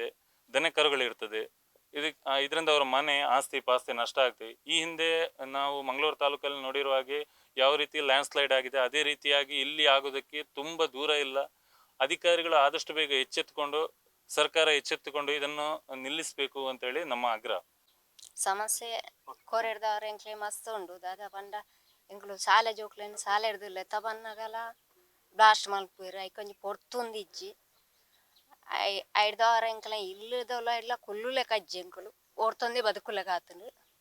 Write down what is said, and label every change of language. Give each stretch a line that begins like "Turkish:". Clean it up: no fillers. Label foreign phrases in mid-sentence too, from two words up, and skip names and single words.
Kannada: ದನ ಕರುಗಳಿರ್ತದೆ, ಇದರಿಂದ ಅವರ ಮನೆ ಆಸ್ತಿ ಪಾಸ್ತಿ ನಷ್ಟ ಆಗ್ತದೆ. ಈ ಹಿಂದೆ ನಾವು ಮಂಗಳೂರು ತಾಲೂಕಲ್ಲಿ ನೋಡಿರುವ ಹಾಗೆ ಯಾವ ರೀತಿ
English: land slide
Kannada: ಆಗಿದೆ, ಅದೇ ರೀತಿಯಾಗಿ ಇಲ್ಲಿ ಆಗೋದಕ್ಕೆ ತುಂಬ ದೂರ ಇಲ್ಲ. ಅಧಿಕಾರಿಗಳು ಆದಷ್ಟು ಬೇಗ ಎಚ್ಚೆತ್ತುಕೊಂಡು, ಸರ್ಕಾರ ಎಚ್ಚೆತ್ತುಕೊಂಡು ಇದನ್ನು ನಿಲ್ಲಿಸಬೇಕು ಅಂತೇಳಿ ನಮ್ಮ ಆಗ್ರಹ.
Tulu: ಸಮಸ್ಯೆ ಕೊರೆಡ್ದವ್ರ ಎಂಕ್ಲೆ ಮಸ್ತ್ ಉಂಡು. ದಾದ ಪಂಡ ಎಂಕ್ಲು ಶಾಲೆ ಜೋಕ್ಲೆನ್ ಶಾಲೆ ಹಿಡ್ದಿಲ್ಲ ತಬನ್ನಗಲ ಬ್ಲಾಸ್ಟ್ ಮಲ್ಪುರು ಐಕೊಂಜಿ ಪೊರ್ತುಂದಿಜ್ಜಿ ಐಡ್ದವ್ರ ಎಂಕ್ಲ ಇಲ್ಲದವಲ್ಲ ಇಲ್ಲ ಕುಲ್ಲುಲೆ ಕಜ್ಜಿ ಎಂಕುಲು ಓಡ್ತೊಂದಿ ಬದುಕುಲೆ ಕಾತುಂಡು.